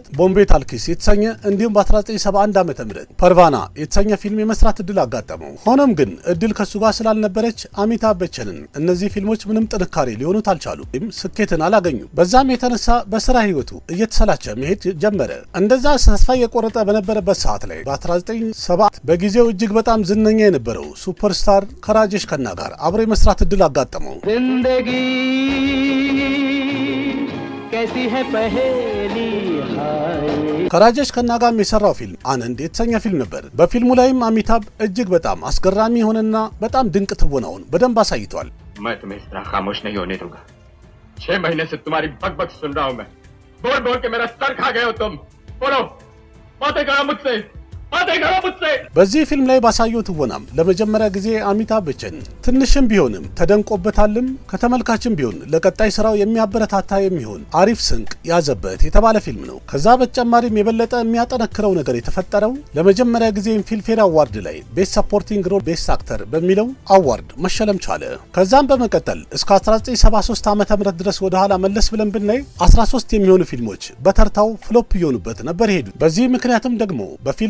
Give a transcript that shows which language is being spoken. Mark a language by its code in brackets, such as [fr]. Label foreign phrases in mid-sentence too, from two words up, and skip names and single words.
[am] ቦምቤ ታልኪስ የተሰኘ እንዲሁም በ1971 ዓመተ ምህረት ፐርቫና የተሰኘ ፊልም የመስራት እድል አጋጠመው። ሆኖም ግን እድል ከሱ ጋር ስላልነበረች አሚታብ በቸንን እነዚህ ፊልሞች ምንም ጥንካሬ ሊሆኑት አልቻሉ፣ ስኬትን አላገኙም። በዛም የተነሳ በስራ ህይወቱ እየተሰላቸ መሄድ ጀመረ። እንደዛ ተስፋ የቆረጠ በነበረበት ሰዓት ላይ በ1970 በጊዜው እጅግ በጣም ዝነኛ የነበረው ሱፐርስታር ከራጀሽ ከና ጋር አብሮ የመስራት እድል አጋጠመው። [hi] जिंदगी कैसी है पहेली हाय [am] ከራጀሽ ከና ጋር የሰራው ፊልም አነንድ የተሰኘ ፊልም ነበር። በፊልሙ ላይም አሚታብ እጅግ በጣም አስገራሚ የሆነና በጣም ድንቅ ትወናውን በደንብ አሳይቷል። [hi] मैं तुम्हें इस तरह खामोश नहीं होने दूंगा। 6 महीने से तुम्हारी बकबक सुन रहा हूं मैं। बोल बोल के मेरा सर खा गए हो तुम। बोलो, बातें करो मुझसे, बातें करो मुझसे। [am] በዚህ ፊልም ላይ ባሳየው ትወናም ለመጀመሪያ ጊዜ አሚታብ በቸን ትንሽም ቢሆንም ተደንቆበታልም ከተመልካችም ቢሆን ለቀጣይ ስራው የሚያበረታታ የሚሆን አሪፍ ስንቅ ያዘበት የተባለ ፊልም ነው። ከዛ በተጨማሪም የበለጠ የሚያጠነክረው ነገር የተፈጠረው ለመጀመሪያ ጊዜ ፊልምፌር አዋርድ ላይ [en] best supporting role best actor [am] በሚለው አዋርድ መሸለም ቻለ። ከዛም በመቀጠል እስከ 1973 ዓመተ ምህረት ድረስ ወደ ኋላ መለስ ብለን ብናይ 13 የሚሆኑ ፊልሞች በተርታው ፍሎፕ እየሆኑበት ነበር ሄዱ። በዚህ ምክንያትም ደግሞ በፊልም